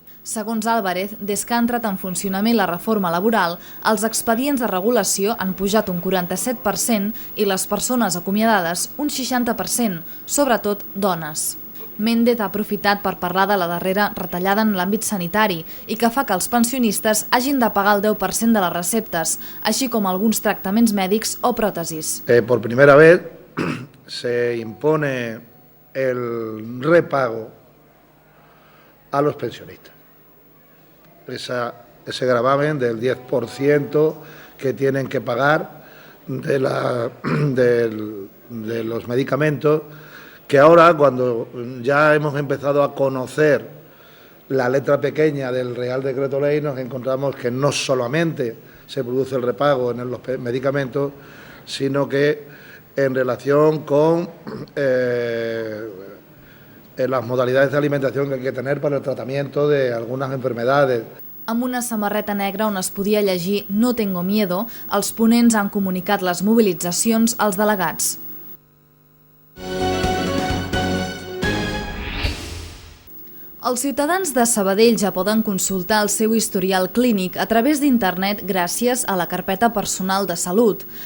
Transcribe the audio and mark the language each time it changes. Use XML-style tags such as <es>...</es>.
<ca>Segons Álvarez, des que ha entrat en funcionament la reforma laboral, els expedients de regulació han pujat un 47% i les persones acomiadades un 60%, sobretot dones. Méndez ha aprofitat per parlar de la darrera retallada en l'àmbit sanitari i que fa que els pensionistes hagin de pagar el 10% de les receptes, així com alguns tractaments mèdics o pròtesis.</ca> <es>Por primera vez se impone el repago a los pensionistas. Ese gravamen del 10% que tienen que pagar de los medicamentos, que ahora, cuando ya hemos empezado a conocer la letra pequeña del Real Decreto Ley, nos encontramos que no solamente se produce el repago en los medicamentos, sino que en relación con las modalidades de alimentación que hay que tener para el tratamiento de algunas enfermedades.</es> <ca>Amb una samarreta negra on es podia llegir</ca> <es>No tengo miedo,</es> <ca>els ponents han comunicat les mobilitzacions als delegats. Els ciutadans de Sabadell ja poden consultar el seu historial clínic a través d'internet gràcies a la carpeta personal de salut.</ca>